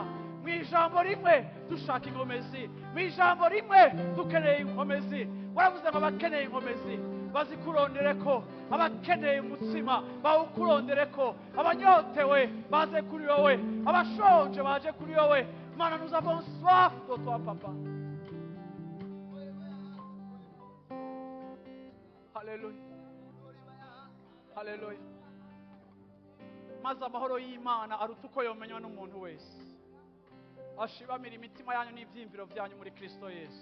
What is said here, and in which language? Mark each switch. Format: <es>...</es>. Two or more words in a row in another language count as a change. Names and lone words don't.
<rn>Mu ijambo rimwe dushaka inkomezi, mu ijambo rimwe dukeneye inkomezi. Waravuze ngo abakeneye inkomezi bazikurondere ko, abakeneye umutsima bawukurondere ko, abanyotewe baze kuri wowe, abashonje baje kuri wowe. Mana,</rn> <fr>nous avons soif de toi papa.</fr> <rn>Haleluya, haleluya. Maze amahoro y'Imana aruta uko yomenywa n'umuntu wese, ashibamira imitima yanyu n'ibyiyumviro byanyu muri Kristo Yesu.</rn>